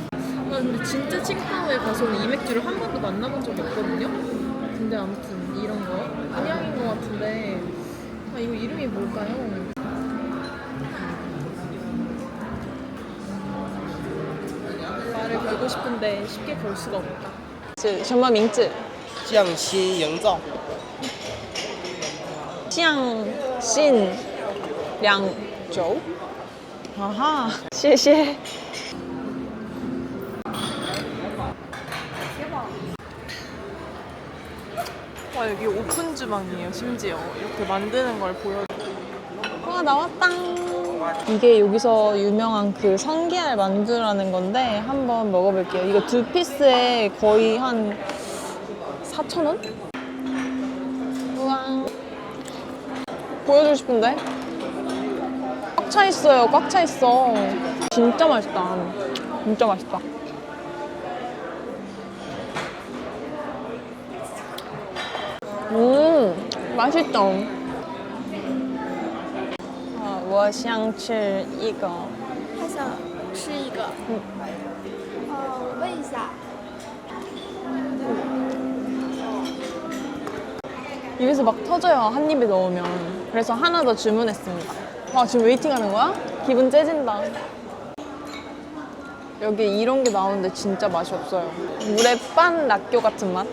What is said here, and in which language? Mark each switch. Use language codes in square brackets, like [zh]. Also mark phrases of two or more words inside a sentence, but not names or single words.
[ko] 근데 진짜 칭다오에 가서는 이 맥주를 한 번도 만나본 적이 없거든요. 근데 아무튼 이런 거 한양인 것 같은데 이거 이름이 뭘까요? 말을 걸고 싶은데 쉽게 걸 수가 없다. [zh] 什么名字? 匠心营造，匠心两酒。아하, 谢谢. [ko] 와, 여기 오픈 주방이에요. 심지어 이렇게 만드는 걸 보여줘. 와, 나왔다. 이게 여기서 유명한 그 성게알 만두라는 건데 한번 먹어볼게요. 이거 2피스에 거의 한 4,000원? 우와. 보여주고 싶은데? 꽉 차 있어요. 꽉 차 있어. 진짜 맛있다. 진짜 맛있다. 맛있다. [zh] 我想吃一个。他想吃一个。我问一下， [ko] 입에서 막 터져요. 한 입에 넣으면. 그래서 하나 더 주문했습니다. 와, 지금 웨이팅 하는 거야? 기분 째진다. 여기 이런 게 나오는데 진짜 맛이 없어요. 물에 빤 라교 같은 맛?